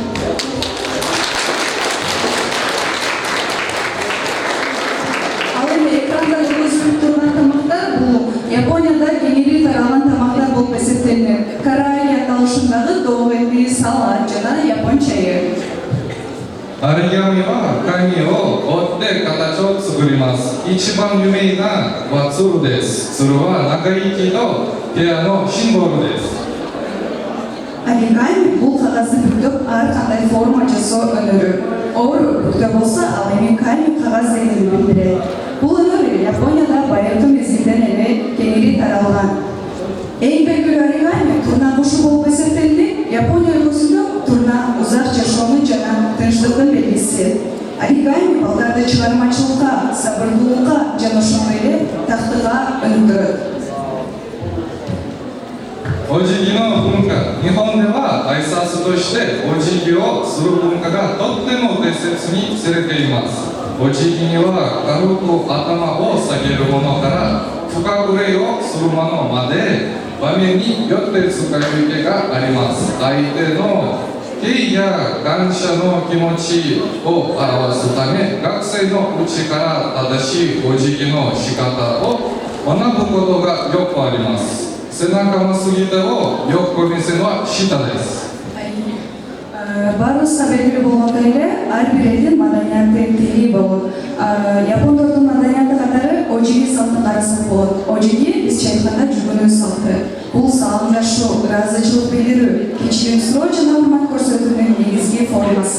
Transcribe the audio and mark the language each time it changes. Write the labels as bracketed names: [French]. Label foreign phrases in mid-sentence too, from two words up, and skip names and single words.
[Kyrgyz] Ал эми экранда көрсөтүлүп турган тамактар бул Японияда кеңири таралган тамактар болуп эсептелинет. Караи аталышындагы тоок эти, салат жана япон чайы. [Japanese] アリガミは紙を折って形を作ります。一番有名なは鶴です。鶴は仲良きとペアのシンボルです。 [Kyrgyz] Оригами бул кагазды бүктөп ар кандай форма жасоо өнөрү. Ору бүктө болсо ал эми ками кагаз дегенди билдирет. Бул өнөр Японияда байыркы мезгилден эле кеңири таралган. Эң белгилүү оригами турна кушу болуп эсептелинет. Япония өлкөсүндө турна узак жашоонун жана тынчтыктын белгиси. Оригами балдарды чыгармачылыкка, сабырдуулукка жана ошондой эле тактыга өнүктүрөт. [Japanese] お辞儀の文化、日本では挨拶としてお辞儀をする文化がとっても大切にされています。お辞儀には軽く頭を下げるものから深く礼をするものまで場面によって使い分けがあります。相手の敬意や感謝の気持ちを表すため、学生のうちから正しいお辞儀の仕方を学ぶことがよくあります。背中の過ぎ手をよく見せるのは下です。 [Kyrgyz] Баарыбызга белгилүү болгондой эле ар бир элдин маданияты тили болот. Япондордун маданияты катары ожиги салтын карасак болот. Ожиги бизче айтканда жүгүнүү салты. Бул салымдашуу, ыраазычылык билдирүү, кечирим суроо жана урмат көрсөтүүнүн негизги формасы.